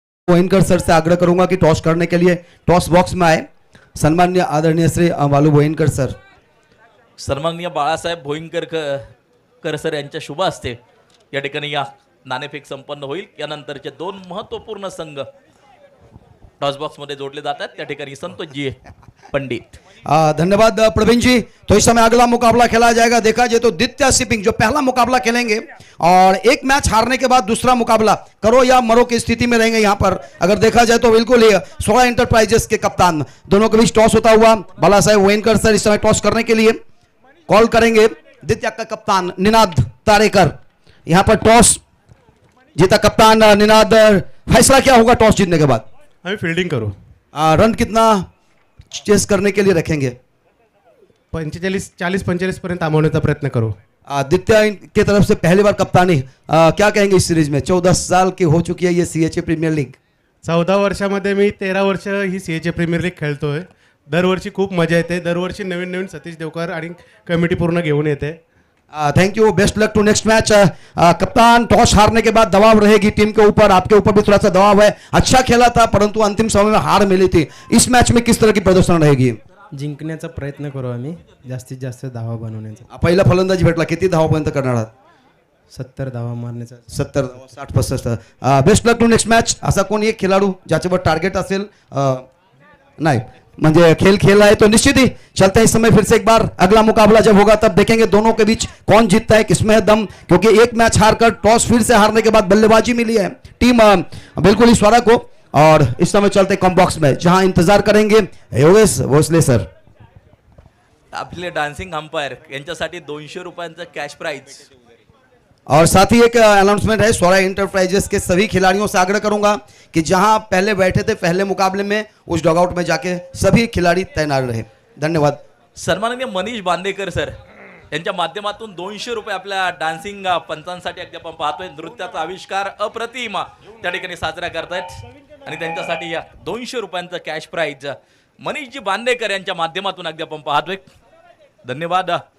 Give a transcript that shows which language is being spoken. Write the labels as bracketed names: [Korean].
[Hindi] गोयनकर sir से आग्रह करूंगा कि टॉस करने के लिए टॉस बॉक्स में आए सन्मान्य आदरणीय श्री बालू गोयनकर सर. [Marathi] सन्माननीय बाळासाहेब भोईनकर सर यांच्या शुभ हस्ते या ठिकाणी या नाणेफेक संपन्न होईल. यानंतरचे 2 महत्वपूर्ण संघ टॉस बॉक्स मध्ये जोडले जातात. त्या ठिकाणी संतोषजी पंडित. धन्यवाद प्रवीण जी. [Hindi] तो इस समय अगला मुकाबला खेला जाएगा. देखा जाए तो दित्या सिपिंग जो पहला मुकाबला खेलेंगे और एक मैच हारने के बाद दूसरा मुकाबला करो या मरो की स्थिति में रहेंगे. यहाँ पर अगर देखा जाए तो बिल्कुल ही सोडा इंटरप्राइजेस के कप्तान दोनों के बीच टॉस होता हुआ बाला साहेब वेनकर सर इस समय टॉस करने के लिए कॉल करेंगे. दित्या का कप्तान निनाद तारेकर यहाँ पर टॉस जीता. कप्तान निनाद, फैसला क्या होगा टॉस जीतने के बाद? [Marathi] आम्ही फिल्डिंग करू. [Hindi] रन कितना चेस करने के लिए रखेंगे? [Marathi] 40-45 पर्यंत थांबवण्याचा प्रयत्न करू. [Hindi] दित्या की तरफ से पहली बार कप्तानी, क्या कहेंगे इस सीरीज में? 14 साल की हो चुकी है ये सीएचए प्रीमियर लीग. [Marathi] 14 वर्षामध्ये मी 13 वर्ष ही सीएचे प्रीमियर लीग खेळतोय. दरवर्षी खूप मजा येते. दरवर्षी नवीन नवीन सतीश देवकर आणि कमिटी पूर्ण घेऊन येते. [English] Thank you. Best luck to next match. [Hindi] कप्तान, टॉस हारने के बाद दबाव रहेगी टीम के ऊपर. आपके ऊपर भी थोड़ा सा दबाव है. अच्छा खेला था परंतु अंतिम समय में हार मिली थी. इस मैच में किस तरह की प्रदर्शन रहेगी? [Marathi] जिंकण्याचा प्रयत्न करू आम्ही. जास्तीत जास्त धावा बनवण्याचा. पहिला फलंदाजी भेटला. किती धावापर्यंत करणार आहात? 70 धावा मारण्याचा. [English] 70, 60-65. Best luck to next match. [Marathi] असा कोणी एक खेळाडू ज्याच्यावर टार्गेट असेल? [Hindi] नहीं, म्हणजे खेल खेल रहा है तो निश्चित ही चलते हैं. इस समय फिर से एक बार अगला मुकाबला जब होगा तब देखेंगे दोनों के बीच कौन जीतता है, किसमें है दम. क्योंकि एक मैच हारकर टॉस फिर से हारने के बाद बल्लेबाजी मिली है टीम बिल्कुल ही स्वरा को. और इस समय चलते कॉम बॉक्स में जहां इंतजार करेंगे योगेश भोसले सर. [Marathi] आपले डान्सिंग अंपायर यांच्यासाठी 200 रुपयांचं कॅश प्राइज. [Hindi] और साथ ही एक अनाउंसमेंट है. स्वरा इंटरप्राइजेस के सभी खिलाड़ियों से आग्रह करूंगा कि जहां पहले बैठे थे पहले मुकाबले में उस डॉगआउट में जाके सभी खिलाड़ी तैनात रहे. धन्यवाद. [Marathi] सन्माननीय मनीष बांदेकर सर यांच्या माध्यमातून 200 रुपये आपल्या डान्सिंग पंचांसाठी अगदी आपण पाहतोय. नृत्याचा आविष्कार अप्रतिम त्या ठिकाणी साजरा करतायत आणि त्यांच्यासाठी या 200 रुपयांचं कॅश प्राइज मनीषजी बांदेकर यांच्या माध्यमातून अगदी आपण पाहतोय. धन्यवाद.